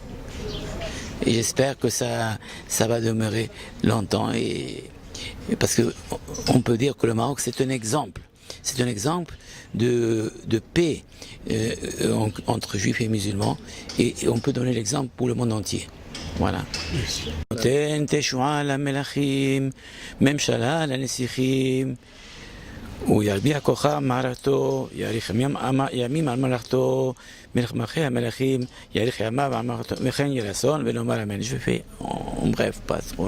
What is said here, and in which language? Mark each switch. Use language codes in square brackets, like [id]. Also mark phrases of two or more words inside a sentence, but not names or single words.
[fr] Et j'espère que ça va demeurer longtemps, parce qu'on peut dire que le Maroc, c'est un exemple. C'est un exemple de paix entre juifs et musulmans, et on peut donner l'exemple pour le monde entier. Voilà. [he] נותן תשועה למלכים, ממשלה לנסיכים, וירביע כוחה מערכתו, יאריך ימים על מלאכתו, מלך מלכי המלכים, יאריך ימיו על מלאכתו, וכן יהיה רצון ונאמר אמן. [fr] Je fais en bref, pas trop.